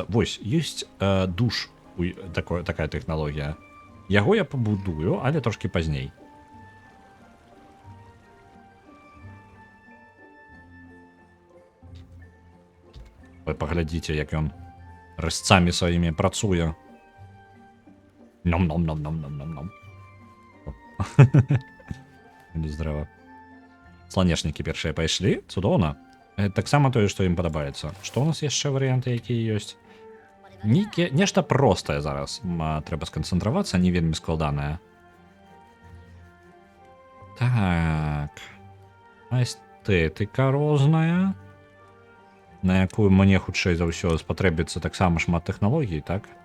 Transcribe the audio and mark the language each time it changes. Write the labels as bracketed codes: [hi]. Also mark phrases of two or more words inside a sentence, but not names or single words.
[be] Вось, ёсць душ, такая тэхналогія. Яго я пабудую, але трошкі пазней. Вы паглядзіце, як ён рэзцамі сваімі працуе. Ном-ном-ном-ном-ном-ном-ном. Здраво. Сланешнікі першыя пайшлі, цудоўна. Таксама тое, што ім падабаецца. Што ў нас яшчэ варыянты, якія ёсць? Нешта простае зараз. Трэба сканцэнтравацца, не вельмі складанае. Так. Эстэтыка розная, на якую мне хутчэй за ўсё спатрэбіцца таксама шмат тэхналогій, так?